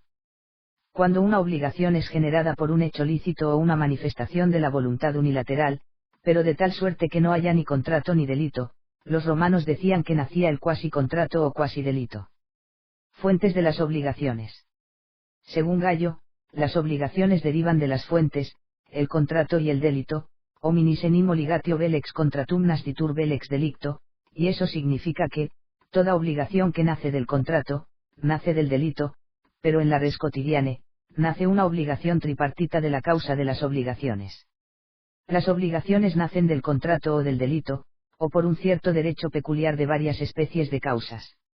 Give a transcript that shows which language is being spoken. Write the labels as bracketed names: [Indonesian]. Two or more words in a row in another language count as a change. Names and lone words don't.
[Spanish] Cuando una obligación es generada por un hecho lícito o una manifestación de la voluntad unilateral, pero de tal suerte que no haya ni contrato ni delito, los romanos decían que nacía el cuasicontrato o cuasidelito. Fuentes de las obligaciones. Según Gallo, las obligaciones derivan de las fuentes, el contrato y el delito, [Latin] hominis enim oligatio vel ex contratum nascitur vel ex delicto, [Spanish] y eso significa que, toda obligación que nace del contrato, nace del delito, pero en la [Latin] res quotidiane, [Spanish] nace una obligación tripartita de la causa de las obligaciones. Las obligaciones nacen del contrato o del delito, o por un cierto derecho peculiar de varias especies de causas.